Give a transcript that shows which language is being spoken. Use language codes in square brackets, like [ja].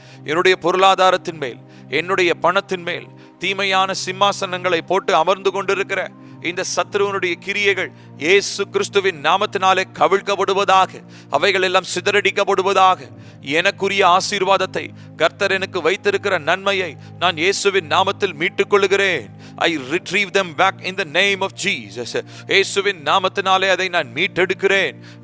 [ta] என்னுடைய பொருளாதாரத்தின் மேல், என்னுடைய பணத்தின் மேல் தீமையான சிம்மாசனங்களை போட்டு அமர்ந்து கொண்டிருக்கிற இந்த சத்ருவனுடைய கிரியைகள் இயேசு கிறிஸ்துவின் நாமத்தினாலே கவிழ்க்கப்படுவதாக. அவைகள் எல்லாம் சிதறடிக்கப்படுவதாக. எனக்குரிய ஆசீர்வாதத்தை, கர்த்தர் எனக்கு வைத்திருக்கிற நன்மையை நான் இயேசுவின் நாமத்தில் மீட்டுக் கொள்கிறேன். [en] I retrieve them back in the name of Jesus. [ta] இயேசுவின் நாமத்தினாலே அதை நான் மீட்டெடுக்கிறேன்.